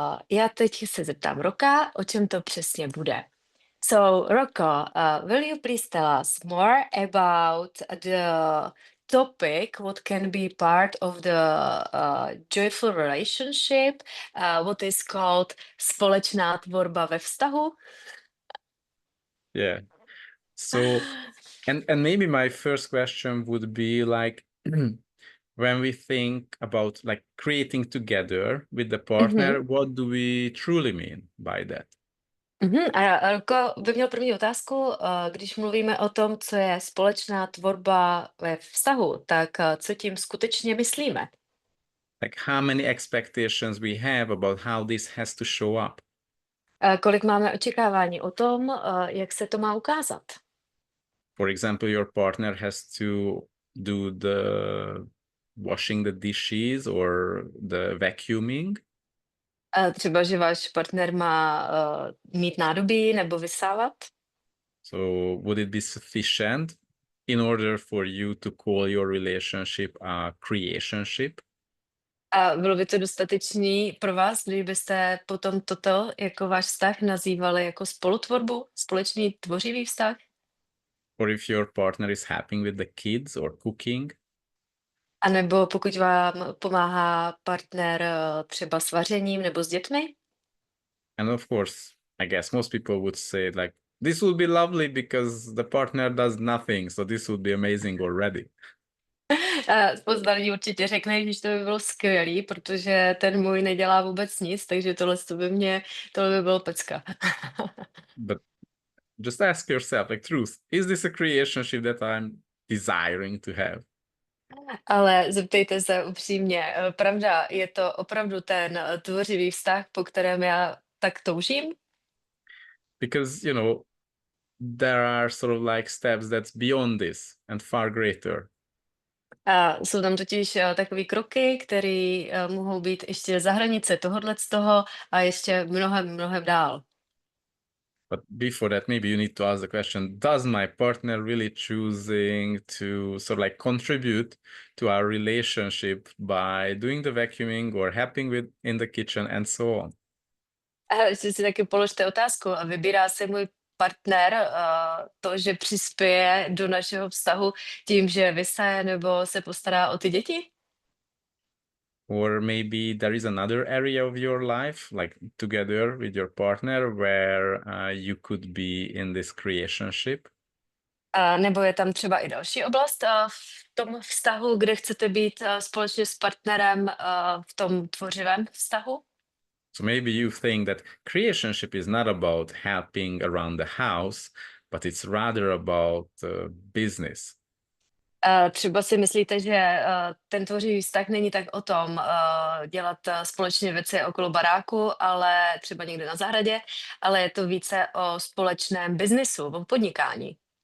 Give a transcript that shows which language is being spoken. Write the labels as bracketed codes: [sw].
[cs] Já teď se zeptám Roka, o čem to přesně bude. [en] So, Rocco, will you please tell us more about the topic, what can be part of the joyful relationship, what is called [cs] společná tvorba ve vztahu? [en] Yeah. So, and maybe my first question would be like, when we think about like creating together with the Mhm. partner, what do we truly mean by that? [cs] A Rocco by měl první otázku, když mluvíme o tom, co je společná tvorba ve vztahu, tak co tím skutečně myslíme? [en] Like, how many expectations we have about how this has to show up? [cs] Kolik máme očekávání o tom, jak se to má ukázat? [en] For example, your partner has to do the washing the dishes or the vacuuming. [cs] Třeba, že váš partner má, mít nádobí nebo vysávat? [en] So would it be sufficient in order for you to call your relationship a creationship? [cs] A bylo by to dostatečný pro vás, kdybyste potom toto jako váš vztah nazývali jako spolutvorbu, společný tvořivý vztah? [en] Or if your partner is happy with the kids or cooking? [cs] A nebo pokud vám pomáhá partner, třeba s vařením nebo s dětmi? [en] And of course, I guess most people would say like, this would be lovely because the partner does nothing, so this would be amazing already. [cs] Spousta lidí určitě řekne, že to by bylo skvělý, protože ten můj nedělá vůbec nic, takže tohle by bylo pecka. [en] But just ask yourself, like, truth, is this a creationship that I'm desiring to have? [cs] Ale zeptejte se upřímně, pravda, je to opravdu ten tvořivý vztah, po kterém já tak toužím? [en] Because, there are sort of like steps that's beyond this and far greater. [cs] A jsou tam totiž takové kroky, které mohou být ještě za hranice tohohle z toho a ještě mnohem, mnohem dál. [en] But before that, maybe you need to ask the question, does my partner really choosing to sort of like contribute to our relationship by doing the vacuuming or helping with in the kitchen and so on? [cs] A ještě si taky položte otázku, a vybírá si můj partner to, že přispěje do našeho vztahu tím, že vysaje nebo se postará o ty děti? [en] Or maybe there is another area of your life, like together with your partner, where you could be in this creationship. [cs] Nebo je tam třeba i další oblast v tom vztahu, kde chcete být společně s partnerem v tom tvořivém vztahu? [en] So maybe you think that creationship is not about helping around the house, but it's rather about business. [cs] Třeba si myslíte, že ten tvořivý vztah není tak o tom dělat společně věci okolo baráku, ale třeba někde na zahradě, ale je to více o společném biznisu, o podnikání.